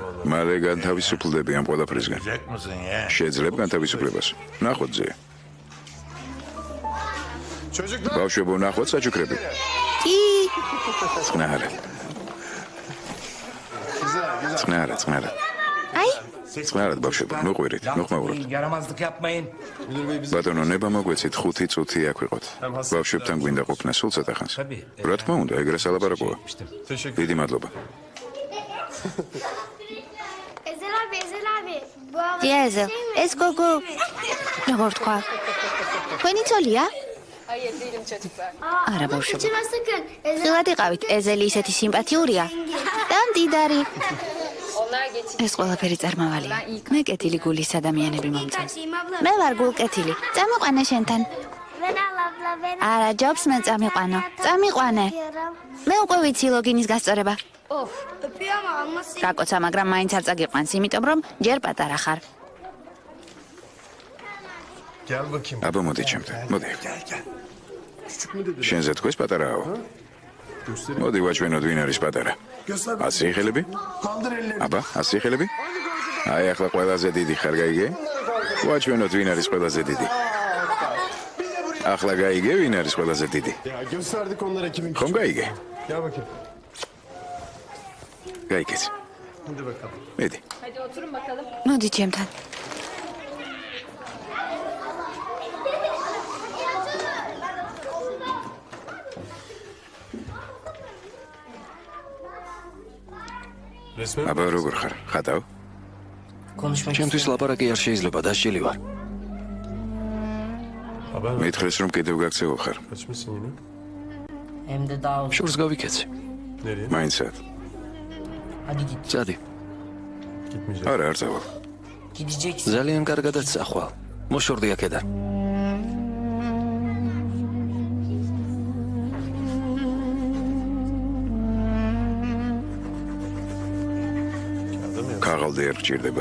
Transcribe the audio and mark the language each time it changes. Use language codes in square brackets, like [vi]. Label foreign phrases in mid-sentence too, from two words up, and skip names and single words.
[ka] მალე განთავისუფლდები ამ ყველაფრისგან. შეძლებ განთავისუფლებას. ნახოთ ძე. ბავშვებო, ნახოთ საჩუქრები. კი. წყნარად. აი, წყნარად ბავშვებო, მოყვირით, მოხმაუროთ. [tr] Yaramazlık yapmayın. [ka] ბატონო, ნება მოგვეცით 5 წუთი აქ ვიყოთ. ბავშვებთან გვინდა ყოფნა სულ ცოტა ხანს. რა თქმა უნდა, ეგრე სალაპარაკოა. დიდი მადლობა. [tr] Ezel abi. Bu [ka] დიეზელ, ეს გოგო. როგორ თქვა? თქვენი ცოლია? არა, ბავშვებო. [tr] Kaçırma sakın. Ezel [ka] ხილად იყავით, ეზელი ისეთი სიმპათიურია და მდიდარი. ეს ყველაფერი წარმავალია. მე კეთილი გულის ადამიანები მომწონს. მე ვარ გულკეთილი. წამიყვანე შენთან. [tr] Ben abla ben. [ka] არა, ჯობს მე წამიყვანო. წამიყვანე. მე უკვე ვიცი ლოგინის გასწორება. [tr] Öpüyor ama almasın. [ka] გაკოცა, მაგრამ მაინც არ წაგიყვანს, იმიტომ რომ ჯერ პატარა ხარ. [tr] Gel bakayım. [ka] აბა მოდი ჩემთან. მოდი. [tr] Gel. Küçük mü dedi? [ka] შენზე თქვეს პატარაო. მოდი ვაჩვენოთ ვინ არის პატარა. [tr] Göster. [ka] 100 ხელები? [tr] Kaldır ellerini. [ka] აბა, 100 ხელები? აი ახლა ყველაზე დიდი ხარ, გაიგე? ვაჩვენოთ ვინ არის ყველაზე დიდი. ახლა გაიგე ვინ არის ყველაზე დიდი. [tr] Ya gösterdik onlara kimin [ka] ხომ გაიგე? [tr] Gel bakayım. [ka] გაიგეთ. [tr] Hadi bakalım. [ka] მედი. მოდი ჩემთან. [tr] Resmen. [ka] აბა როგორ ხარ? ხატავ? [tr] Konuşmak [ka] ჩემთვის ლაპარაკი არ შეიძლება, დასჯილი ვარ. [tr] Haber ver. [ka] მითხრეს რომ კიდევ გაქცევო ხარ. [tr] Kaçmışsın yine. Hem de daha uzun. [ka] შურს გავიქეცი. [tr] Nereye? [ka] მაინცად. [tr] Hadi git. [ka] წადი. [tr] Gitmeyeceğim. [ka] არა, არ წავალ. [tr] Gideceksin. [ka] ძალიან კარგადაც წახვალ. მოშორდი აქედან. ქაღალდი არ გჭირდება.